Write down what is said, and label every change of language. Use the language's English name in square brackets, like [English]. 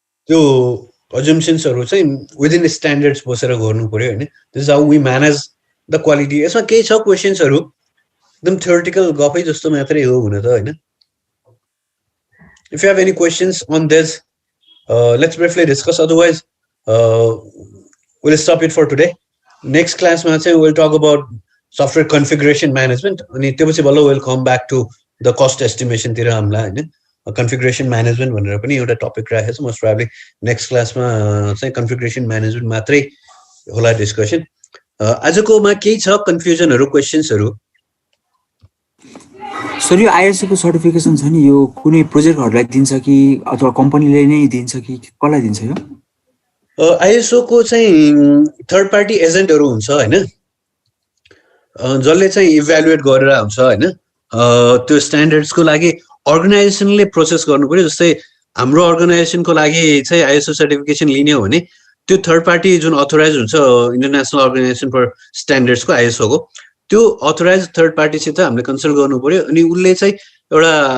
[Nepali] त्यो assumptionsहरु चाहिँ within standards बसेर गर्नु पर्यो हैन [English] this is how we manage the quality [Nepali] यसमा केही छ क्वेशन्सहरु एकदम थ्योरेटिकल गफै जस्तो मात्रै हो हुन त हैन [English] If you have any questions on this, let's briefly discuss. Otherwise, we'll stop it for today. Next class, we'll talk about software configuration management. And we'll come back to the cost estimation. Configuration management is a topic. Most probably next class, configuration management is discussion. As a confusion or questions. [Nepali] Sir यो ISO को certification छ नि यो कुनै प्रोजेक्टहरुलाई दिन्छ कि अथवा कम्पनीले नै दिन्छ कि कसलाई दिन्छ यो आईएसओ को चाहिँ थर्ड पार्टी एजेन्टहरु हुन्छ हैन जसले चाहिँ इभ्यालुएट गरेर हुन्छ हैन त्यो स्ट्यान्डर्ड्स को लागि अर्गनाइजेसनले प्रोसेस गर्नु पर्यो जस्तै हाम्रो अर्गनाइजेसनको लागि चाहिँ आईएसओ सर्टिफिकेसन लिने हो भने त्यो थर्ड पार्टी जुन अथराइज हुन्छ इन्टरनेशनल अर्गनाइजेसन फर स्ट्यान्डर्ड्स को आईएसओ को त्यो अथराइज थर्ड पार्टी सित हामीले कन्सल्ट गर्नु पर्यो अनि उले चाहिँ एउटा